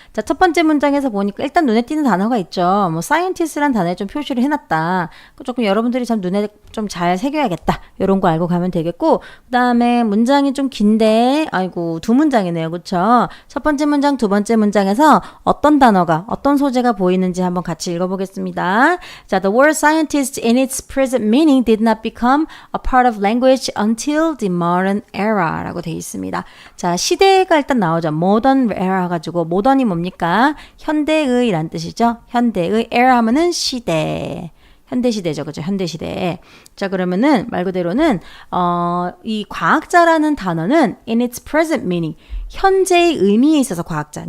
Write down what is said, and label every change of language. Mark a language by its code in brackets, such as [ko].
[ko] 자, 첫 번째 문장에서 보니까 일단 눈에 띄는 단어가 있죠. 뭐 scientist란 단어에 좀 표시를 해놨다. 조금 여러분들이 참 눈에 좀 잘 새겨야겠다. 이런 거 알고 가면 되겠고, 그 다음에 문장이 좀 긴데, 아이고, 두 문장이네요. 그쵸? 첫 번째 문장, 두 번째 문장에서 어떤 단어가, 어떤 소재가 보이는지 한번 같이 읽어보겠습니다. [en] 자, the word scientist in its present meaning did not become a part of language until the modern era [ko] 라고 되어 있습니다. 자, 시대가 일단 나오죠. modern era 가지고, modern이 뭡니까? 현대의 란 뜻이죠. 현대의, era 하면은 시대. 현대시대죠. 그죠? 현대시대. 자, 그러면은 말 그대로는 이 과학자라는 단어는 [en] in its present meaning, [ko] 현재의 의미에 있어서 과학자.